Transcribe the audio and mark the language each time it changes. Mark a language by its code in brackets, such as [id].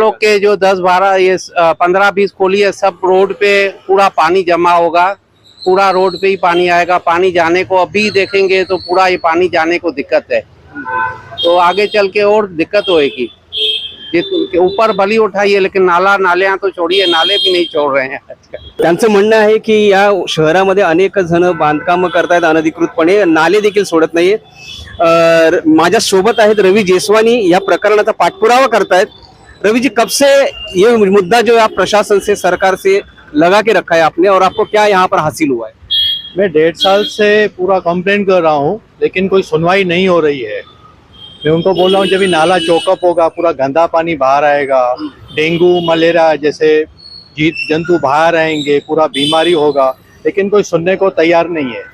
[hi] लोग के जो 10-12 ये 15-20 कोली है, सब रोड पे पूरा पानी जमा होगा, पूरा रोड पे ही पानी आएगा। पानी जाने को अभी देखेंगे तो पूरा ये पानी जाने को दिक्कत है, तो आगे चल के और दिक्कत होएगी। ऊपर बली उठाइए लेकिन नाले तो छोड़िए, नाले भी नहीं छोड़ रहे हैं। [mr] त्यांचं म्हणणं आहे की या शहरामध्ये अनेक जण बांधकाम करतायत अनधिकृतपणे, नाले देखील सोडत नाहीये। माझ्या सोबत आहेत रवि जेसवानी, या प्रकरणाचा पाठपुरावा करतायत। [hi] रवि जी, कब से ये मुद्दा जो आप प्रशासन से, सरकार से लगा के रखा है आपने और आपको क्या यहाँ पर हासिल हुआ है? मैं 1.5 साल से पूरा कंप्लेंट कर रहा हूँ, लेकिन कोई सुनवाई नहीं हो रही है। मैं उनको बोल रहा हूँ जब ये नाला चौकअप होगा, पूरा गंदा पानी बाहर आएगा, डेंगू मलेरिया जैसे जीव जंतु बाहर आएंगे, पूरा बीमारी होगा, लेकिन कोई सुनने को तैयार नहीं है।